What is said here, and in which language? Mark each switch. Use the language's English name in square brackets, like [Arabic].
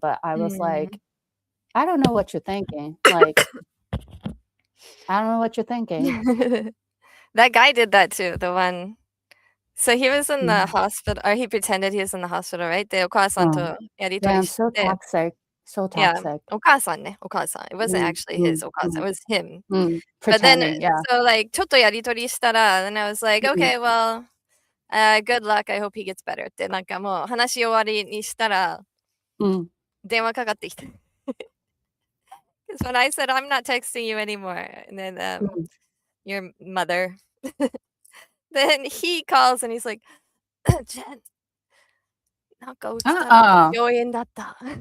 [English] But I was like, I don't know what you're thinking. Like, I don't know what you're thinking. That guy did that too, the one. So he was in the hospital, or he pretended he was in the hospital, right? [Japanese] で、お母さんとやり取 [English] Yeah, [Japanese] りし [English] so [Japanese] て。 [English] toxic. So Yeah, toxic. [Japanese] お母さんね、お母さん。 [English] It wasn't actually his お母さん, it was him. But then, Pretending, yeah. so like, [Japanese] ちょっとやり取りしたら, [English] then I was like, okay, well, good luck, I hope he gets better [Japanese] って、なんかもう話終わりにしたら、電話かかってきて。 [English] Because when I said, I'm not texting you anymore, and then your mother, then he calls and he's like, Jen, [Japanese] なんか起きたら病院だった。